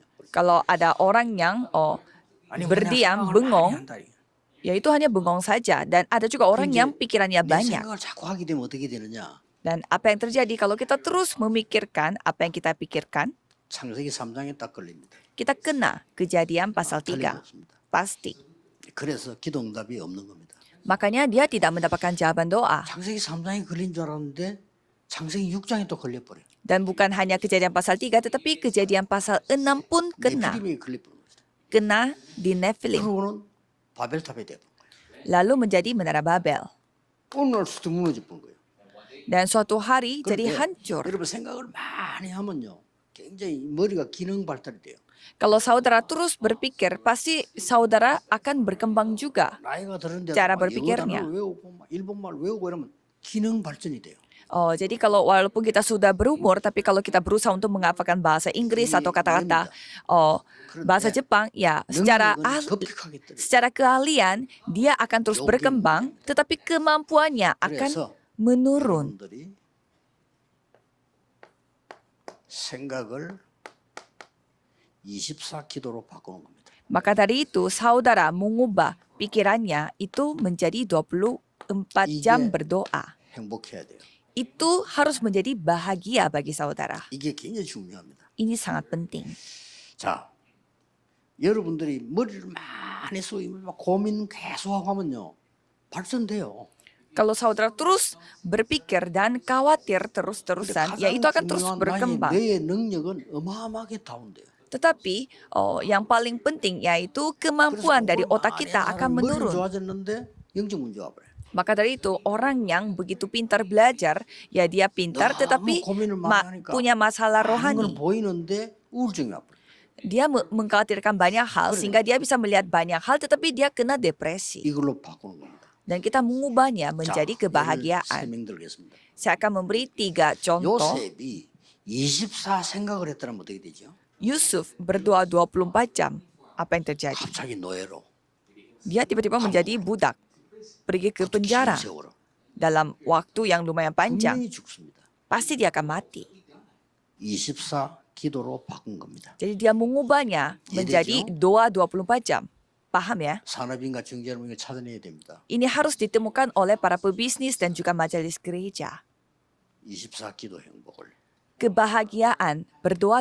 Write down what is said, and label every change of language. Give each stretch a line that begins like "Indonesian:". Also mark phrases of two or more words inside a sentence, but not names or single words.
Indonesian: Kalau ada orang yang
Korean: 아니,
Indonesian: berdiam,
Korean: 생각을 많이
Indonesian: bengong,
Korean: 한다, 이게.
Indonesian: ya itu hanya bengong saja. Dan ada juga orang yang pikirannya
Korean: 내
Indonesian: banyak.
Korean: 생각을 자꾸 하게 되면 어떻게 되느냐?
Indonesian: Dan apa yang terjadi kalau kita terus memikirkan apa yang kita pikirkan,
Korean: 창세기 3장에 딱 걸립니다.
Indonesian: kita kena kejadian pasal 3.
Korean: 틀림없습니다.
Indonesian: Pasti.
Korean: 그래서 기도 응답이 없는 겁니다.
Indonesian: Makanya dia tidak mendapatkan jawaban doa.
Korean: 창세기 3장에 걸린 줄 알았는데 창세기 6장에 또 걸려버려요.
Indonesian: Dan bukan hanya kejadian pasal 3, tetapi kejadian pasal 6 pun kena.
Korean: 네피림이 걸려버린 거죠.
Indonesian: Kena di Nephilim.
Korean: 그러고는 바벨탑에 돼버린 거예요.
Indonesian: Lalu menjadi menara Babel.
Korean: 어느 날 수도 무너져 버린 거예요.
Indonesian: Dan suatu hari jadi
Korean: 그런데
Indonesian: hancur.
Korean: 여러분 생각을 많이 하면요. 굉장히 머리가 기능 발달이 돼요.
Indonesian: Kalau saudara terus berpikir, pasti saudara akan berkembang juga.
Korean: 나이가 들은데
Indonesian: cara
Korean: 영어
Indonesian: berpikirnya.
Korean: 단어를 외우고 막 일본말 외우고 이러면 기능 발전이 돼요.
Indonesian: Jadi kalau walaupun kita sudah berumur, tapi kalau kita berusaha untuk menghafalkan bahasa Inggris atau kata-kata bahasa Jepang, ya
Korean: 능력은 급격하게 떨어져요.
Indonesian: secara keahlian dia akan terus berkembang, tetapi kemampuannya akan
Korean: 그래서
Indonesian: menurun.
Korean: 여러분들이 생각을 24기도로 바꾸는 겁니다.
Indonesian: Maka dari itu, saudara mengubah pikirannya itu menjadi 24 jam berdoa.
Korean: 행복해야 돼요.
Indonesian: Itu harus menjadi bahagia bagi saudara.
Korean: 이게 굉장히 중요합니다.
Indonesian: Ini sangat penting.
Korean: 자, 여러분들이 머리를 많이 쏘이면 막 고민 계속하고 하면요. 발전돼요.
Indonesian: Kalau saudara terus berpikir dan khawatir
Korean: 근데
Indonesian: terus-terusan,
Korean: 가장
Indonesian: ya itu akan terus
Korean: 중요한
Indonesian: berkembang.
Korean: 뇌의 능력은 어마어마하게 다운돼요.
Indonesian: Tetapi yang paling penting yaitu kemampuan dari otak kita akan
Korean: 머리는
Indonesian: menurun.
Korean: 좋아졌는데 영적 문제 와버려요.
Indonesian: Maka dari itu orang yang begitu pintar belajar, ya dia pintar tetapi
Korean: 고민을 많이 하니까
Indonesian: punya masalah
Korean: 많은 건
Indonesian: rohani.
Korean: 보이는데 우울증이 와버려요.
Indonesian: Dia mengkhawatirkan banyak hal sehingga dia bisa melihat banyak hal tetapi dia kena depresi.
Korean: 이걸로 바꾸는 겁니다.
Indonesian: Dan kita mengubahnya
Korean: 자,
Indonesian: menjadi
Korean: 예를
Indonesian: kebahagiaan.
Korean: 설명드리겠습니다.
Indonesian: Saya akan memberi 3 contoh.
Korean: 요셉이 24 생각을 했다면 어떻게 되죠?
Indonesian: Yusuf berdoa 24 jam. Apa yang terjadi?
Korean: 갑자기 노예로
Indonesian: Dia tiba-tiba menjadi budak. Pergi ke penjara
Korean: 긴 세월을
Indonesian: dalam waktu yang lumayan panjang.
Korean: 분명히 죽습니다.
Indonesian: Pasti dia akan mati.
Korean: 24 기도로 바꾼 겁니다.
Indonesian: Jadi dia mengubahnya menjadi doa 24 jam. Paham ya?
Korean: 산업인과 경제를 찾아내야 됩니다.
Indonesian: Ini harus ditemukan oleh para pebisnis dan juga majelis gereja.
Korean: 24 기도 행복을.
Indonesian: Kebahagiaan berdoa